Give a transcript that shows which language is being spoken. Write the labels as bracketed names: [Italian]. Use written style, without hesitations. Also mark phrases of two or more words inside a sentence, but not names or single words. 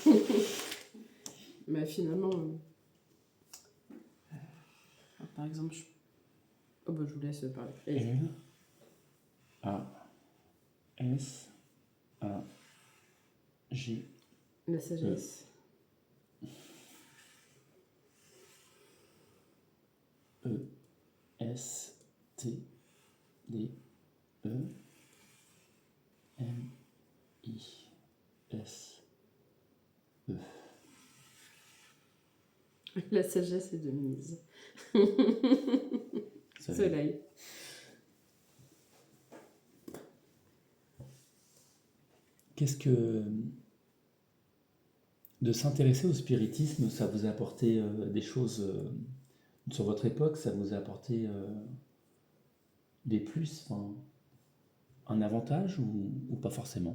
[French] Mais finalement, par exemple, oh bah, je vous laisse parler. L, A, S, A, G. La sagesse. E, S, T, D, E, M, I, S, E. La sagesse est de mise. Soleil. Qu'est-ce que de s'intéresser au spiritisme, ça vous a apporté des choses sur votre époque, ça vous a apporté des plus, enfin, un avantage ou pas forcément?